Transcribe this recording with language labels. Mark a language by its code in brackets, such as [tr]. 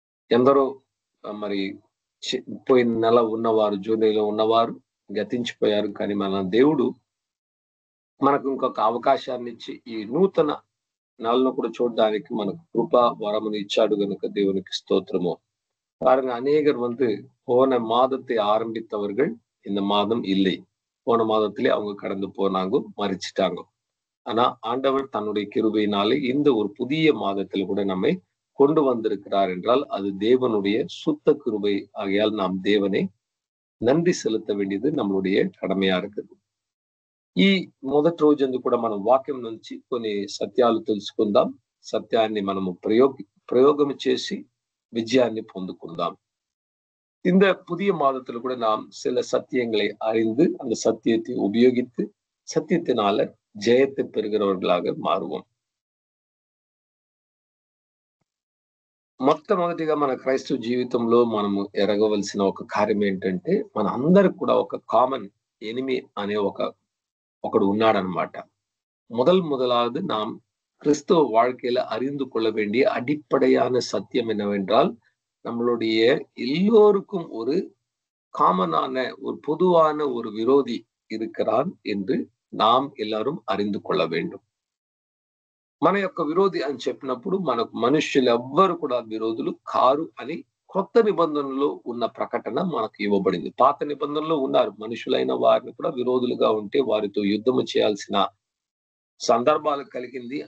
[te] ఎందరో మరి పోయిన నెల ఉన్నవారు, జూలైలో ఉన్నవారు గతించిపోయారు. కానీ మన దేవుడు మనకు ఇంకొక అవకాశాన్ని ఇచ్చి ఈ నూతన నెలను కూడా చూడడానికి మనకు కృప వరమును ఇచ్చాడు గనుక దేవునికి స్తోత్రము. [ta] பாருங்க, அநேகர் போன மாதத்தை ஆரம்பித்தவர்கள் இந்த மாதம் இல்லை. போன மாதத்திலே அவங்க கடந்து போனாங்க, மறிச்சிட்டாங்க. ஆனா ஆண்டவர் தன்னுடைய கிருபையினாலே இந்த ஒரு புதிய மாதத்தில் கூட நம்மை கொண்டு வந்திருக்கிறார் என்றால் அது தேவனுடைய சுத்த கிருபை. ஆகையால் நாம் தேவனை நன்றி செலுத்த வேண்டியது நம்மளுடைய கடமையா இருக்குது. [te] ఈ మొదటి రోజు కూడా మనం వాక్యం నుంచి కొన్ని సత్యాలు తెలుసుకుందాం. సత్యాన్ని మనము ప్రయోగం చేసి விஜயாన్ని பொந்துకుందాం. [ta] இந்த புதிய மாதத்துல கூட நாம் சில சத்தியங்களை அறிந்து அந்த சத்தியத்தை உபயோகித்து சத்தியத்தினால ஜெயத்தை பெறுகிறவர்களாக మారుவோం. [te] మొట్టమొదటిగా మన క్రైస్తవ జీవితంలో మనము ఎరగవలసిన ఒక కార్యం ఏంటంటే, మన అందరికి కూడా ఒక కామన్ ఎనిమి అనే ఒకడు ఉన్నాడనమాట. [ta] முதலாவது நாம் கிறிஸ்தவ வாழ்க்கையில அறிந்து கொள்ள வேண்டிய அடிப்படையான சத்தியம் என்னவென்றால், நம்மளுடைய எல்லோருக்கும் ஒரு காமனான ஒரு பொதுவான ஒரு விரோதி இருக்கிறான் என்று நாம் எல்லாரும் அறிந்து கொள்ள வேண்டும். [te] మన యొక్క విరోధి అని చెప్పినప్పుడు మనకు మనుష్యులు ఎవ్వరు కూడా విరోధులు కారు అని కొత్త నిబంధనలో ఉన్న ప్రకటన మనకు ఇవ్వబడింది. పాత నిబంధనలో ఉన్నారు, మనుషులైన వారిని కూడా విరోధులుగా ఉంటే వారితో యుద్ధము చేయాల్సిన సందర్భాలు కలిగింది.